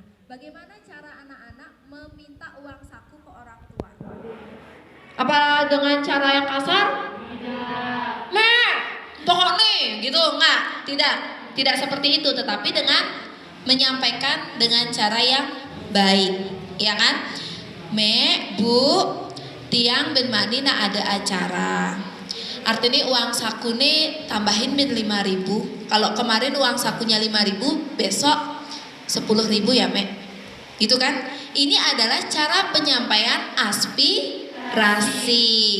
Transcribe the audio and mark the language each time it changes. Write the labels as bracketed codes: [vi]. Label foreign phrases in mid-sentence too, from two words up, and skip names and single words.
[id] Bagaimana cara anak-anak meminta uang saku ke orang tua? Apa dengan cara yang kasar? Tidak. Mek, pokok nih, gitu enggak? Tidak seperti itu, tetapi dengan menyampaikan dengan cara yang baik, ya kan? [ban] Mek, Bu, tiang ben mani nak ada acara. [id] Artinya uang saku nih tambahin bin 5.000. Kalau kemarin uang sakunya 5.000, besok 10.000 ya Mek. Gitu kan? Ini adalah cara penyampaian aspirasi.